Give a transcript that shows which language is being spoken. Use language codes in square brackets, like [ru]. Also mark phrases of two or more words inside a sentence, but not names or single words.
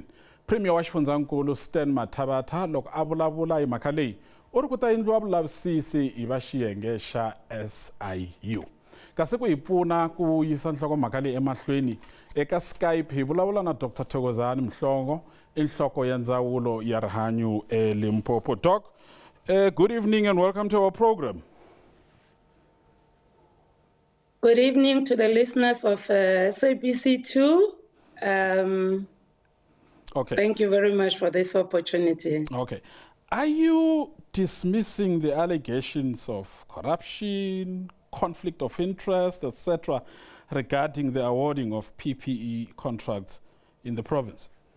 [ts] Premier wa xifundzankulu Stan Mathabatha loko a vulavula hi mhaka leyi u ri ku ta endliwa vulavisisi hi va xiyenge xa SIU. Kasi ku hi pfuna ku yisa nhlokomhaka leyi emahlweni eka Skype hi vulavula na Dr. Thokozani Mhlongo i nhloko ya ndzawulo ya rihanyo eLimpopo. [en] Doc, good evening and welcome to our program. Good evening to the listeners of SABC2. Okay. Thank you very much for this opportunity. Okay. Are you dismissing the allegations of corruption, conflict of interest, etc., regarding the awarding of PPE contracts in the province?